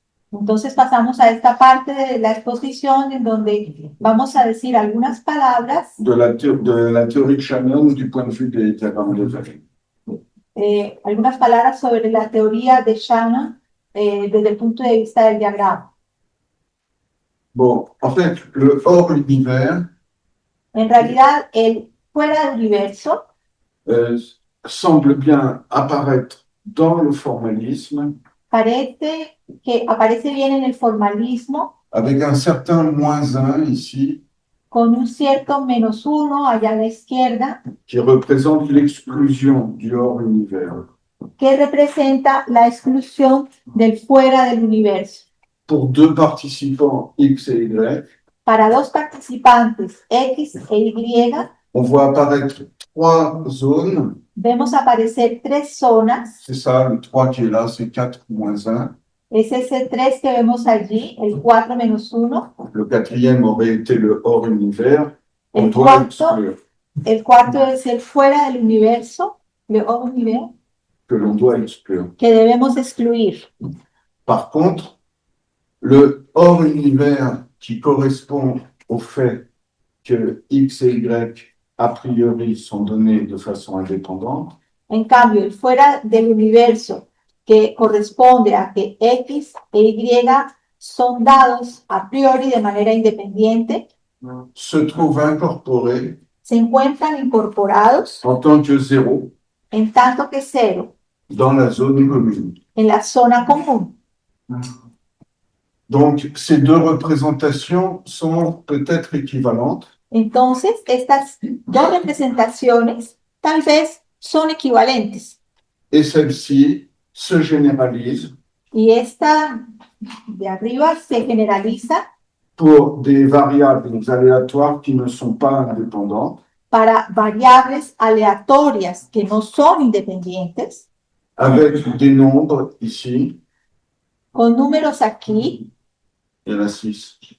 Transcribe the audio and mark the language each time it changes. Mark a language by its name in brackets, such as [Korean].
[Spanish] Entonces pasamos a esta parte de la exposición en donde vamos a decir algunas palabras, [French] de la théorie de Shannon du point de vue des diagrammes de Venn. [Spanish] algunas palabras sobre la teoría de Shannon desde el punto de vista del diagrama. [French] Bon, en fait, le hors univers [Spanish] En realidad, el fuera del universo [French] semble bien apparaître dans le formalisme [Spanish] parece que aparece bien en el formalismo, [French] avec un certain -1 ici [Spanish] con un cierto -1 allá a la izquierda, [French] qui représente l'exclusion du hors univers. [Spanish] que representa la exclusión del fuera del universo. [French] Pour deux participants X et Y, [Spanish] Para 2 participantes X e Y, [French] on voit apparaître trois zones. [Spanish] vemos aparecer tres zonas. [French] C'est ça, le 3 qui est là, c'est 4 moins 1. [Spanish] Es ese 3 que vemos allí, el 4 menos 1. [French] Le quatrième aurait été le hors univers. On [Spanish] El [French] doit [Spanish] cuarto, [French] exclure, [Spanish] el cuarto es el fuera del universo, [French] le hors univers, que l'on doit exclure. [Spanish] que debemos excluir. [French] Par contre, le hors univers qui correspond au fait que X et Y, a priori, sont donnés de façon indépendante, [Spanish] En cambio, el fuera del universo, que corresponde a que X e Y son dados a priori de manera independiente, [French] se trouve incorporé [Spanish] se encuentran incorporados [French] en tant que zéro [Spanish] en tanto que cero [French] dans la zone commune. [Spanish] en la zona común. [French] Donc, ces deux représentations sont peut-être équivalentes, [Spanish] Entonces, estas dos representaciones tal vez son equivalentes. [French] et celle-ci se généralise [Spanish] Y esta de arriba se generaliza [French] pour des variables aléatoires qui ne sont pas indépendantes, [Spanish] para variables aleatorias que no son independientes, [French] avec des nombres ici, [Spanish] con números aquí, [French] il y en a 6,